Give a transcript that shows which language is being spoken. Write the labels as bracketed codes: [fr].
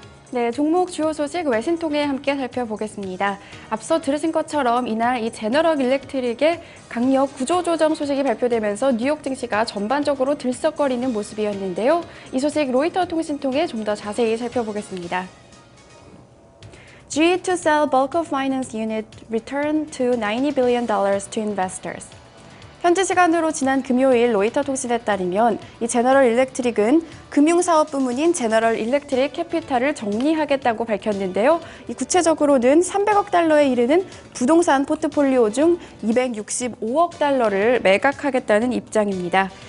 [ko] 네, 종목 주요 소식 외신 통해 함께 살펴보겠습니다. 앞서 들으신 것처럼 이날 이 제너럴 일렉트릭의 강력 구조조정 소식이 발표되면서 뉴욕 증시가 전반적으로 들썩거리는 모습이었는데요. 이 소식 로이터 통신 통해 좀 더 자세히 살펴보겠습니다. [en] GE to sell bulk of finance unit returned to $90 billion to investors. [ko] 현지 시간으로 지난 금요일 로이터 통신에 따르면 이 제너럴 일렉트릭은 금융사업 부문인 제너럴 일렉트릭 캐피탈을 정리하겠다고 밝혔는데요. 이 구체적으로는 300억 달러에 이르는 부동산 포트폴리오 중 265억 달러를 매각하겠다는 입장입니다.